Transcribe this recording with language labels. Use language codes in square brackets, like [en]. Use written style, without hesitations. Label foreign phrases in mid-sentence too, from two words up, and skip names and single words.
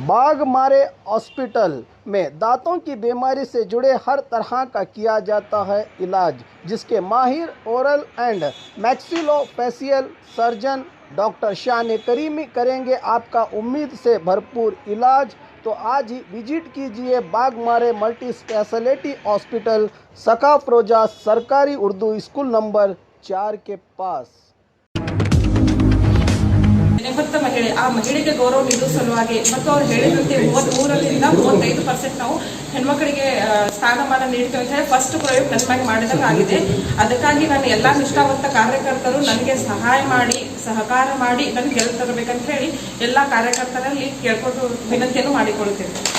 [hi] बाघमारे हॉस्पिटल में दांतों की बीमारी से जुड़े हर तरह का किया जाता है इलाज, जिसके माहिर [en] oral and maxillofacial surgeon [hi] डॉक्टर शान करीमी करेंगे आपका उम्मीद से भरपूर इलाज। तो आज ही विजिट कीजिए बाघमारे मल्टी स्पेशलिटी हॉस्पिटल सकाफरोजा सरकारी उर्दू स्कूल नंबर 4 के पास। [kn] नेपथ्य महिಳೆ ಆ ಮಹಿಳೆಗೆ ಗೌರವ ನೀಡುವ ಸಲುವಾಗಿ ಮತ್ತು ಅವರು ಹೇಳಿದಂತೆ 33ರಿಂದ 35% ನಾವು ಹೆಣ್ಮಕ್ಕಳಿಗೆ ಸ್ಥಾನಮಾನ ನೀಡ್ತೇವೆ ಅಂತ ಹೇಳಿ ಫಸ್ಟ್ ಪ್ರಯೋಗ ನನ್ನ ಮಾಡಿದಂಗೆ ಆಗಿದೆ। ಅದಕ್ಕಾಗಿ ನಾನು ಎಲ್ಲ ನಿಷ್ಠಾವಂತ ಕಾರ್ಯಕರ್ತರು ನನಗೆ ಸಹಾಯ ಮಾಡಿ ಸಹಕಾರ ಮಾಡಿ ನನಗೆ ಗೆದ್ದು ತರಬೇಕಂತ ಹೇಳಿ ಎಲ್ಲ ಕಾರ್ಯಕರ್ತರಲ್ಲಿ ಕೇಳ್ಕೊಂಡು ವಿನಂತಿಯನ್ನು ಮಾಡಿಕೊಳ್ಳುತ್ತೇನೆ।